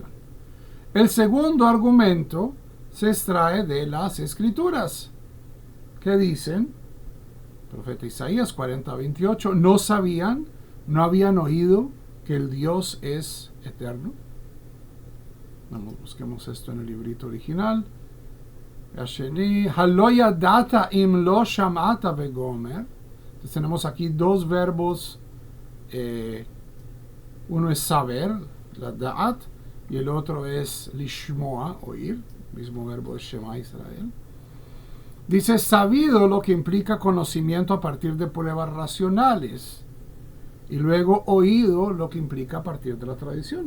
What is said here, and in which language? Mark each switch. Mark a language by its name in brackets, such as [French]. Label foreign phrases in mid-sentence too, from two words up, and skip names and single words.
[Spanish] El segundo argumento se extrae de las Escrituras, que dicen, profeta Isaías 40:28, no habían oído que el Dios es eterno. Vamos, busquemos esto en el librito original. [Hebrew] הלא ידעת אם לא שמעת וגומר. [Spanish] Entonces tenemos aquí dos verbos. Uno es saber, la da'at, y el otro es lishmoa, oír, mismo verbo de Shema Israel. Dice sabido, lo que implica conocimiento a partir de pruebas racionales, y luego oído, lo que implica a partir de la tradición.